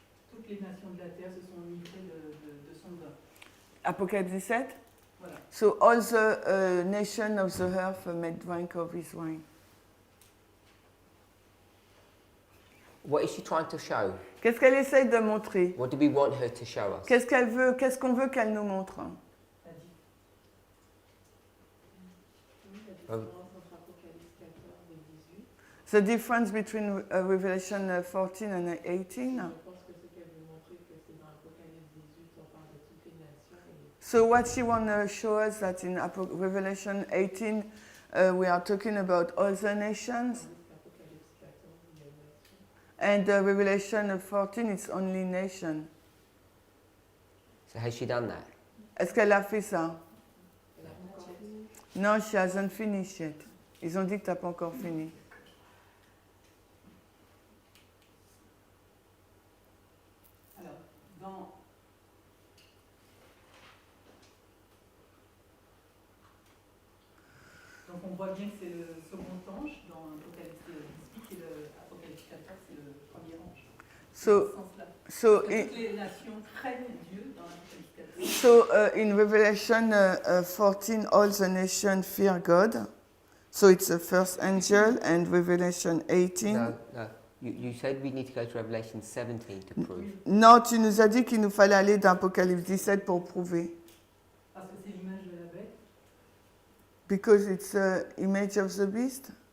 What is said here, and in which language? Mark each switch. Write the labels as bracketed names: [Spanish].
[French] Toutes les nations de la terre se sont enivrées de son vin. Apocalypse 17. Voilà. [English] So all the nation of the earth made drink of his wine. What is she trying to show? [French] Qu'est-ce qu'elle essaye de montrer? [English] What do we want her to show us? [French] Qu'est-ce qu'elle veut? Qu'est-ce qu'on veut qu'elle nous montre? La différence entre Apocalypse 14 et 18. [English] The difference between Revelation 14 and 18. [French] Je pense que ce qu'elle veut montrer, que c'est dans Apocalypse 18, on parle de toutes les nations. [English] So what she want to show us that in Revelation 18 we are talking about all the nations, [French] Apocalypse 14, il y a une nation. [English] and Revelation 14 it's only nation. So has she done that? [French] Est-ce qu'elle a fait ça? Elle a encore fini. [English] Non, she hasn't finished yet. [French] Ils ont dit que t'as pas encore fini. Alors, dans donc on voit bien que c'est le second ange dans Apocalypse 18 et le Apocalypse 14 c'est le premier ange. [English] So, [French] Dans ce sens-là. [English] so, [French] Que [English] in, [French] toutes les nations craignent Dieu dans l'Apocalypse 14. [English] so in Revelation 14 all the nations fear God. So it's the first angel, and Revelation 18. No, no. You said we need to go to Revelation 17 to prove. [French] Non, tu nous as dit qu'il nous fallait aller dans Apocalypse 17 pour prouver. Parce que c'est l'image de la bête. [English] Because it's the image of the beast.